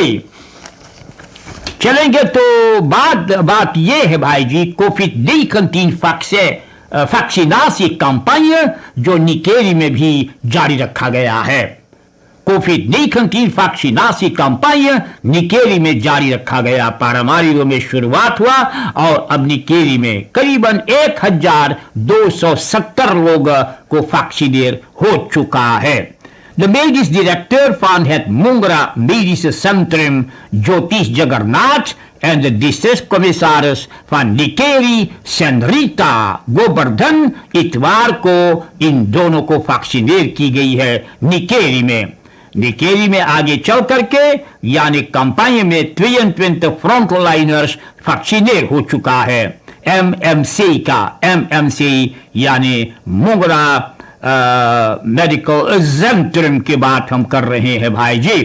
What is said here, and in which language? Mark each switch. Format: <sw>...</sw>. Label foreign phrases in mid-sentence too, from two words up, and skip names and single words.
<hns>चलेंगे तो बात ये है भाई जी, कोविड-19</hns> <nl>vaccinatie campagne</nl> <hns>जो निकेरी में भी जारी रखा गया है। कोविड-19</hns> <nl>vaccinatie campagne</nl> <hns>निकेरी में जारी रखा गया। पारामारियो में शुरुआत हुआ और अब निकेरी में करीबन 1270 लोग को वैक्सीनेट हो चुका है।</hns> <nl>The medisch director van het Mungara Medische Centrum, Jyotish Jagannath, en de districtscommissaris van Nikeri, Senrita Govardhan,</nl> <hns>इतवार को इन दोनों को वैक्सीनेट की गई है निकेरी में। निकेरी में आगे चल करके यानी कंपानी में 23 फ्रंटलाइनर्स वैक्सीनेट हो चुका है। MMC यानी मुंगरा मेडिकल सेंट्रम की बात हम कर रहे हैं भाई जी।</hns>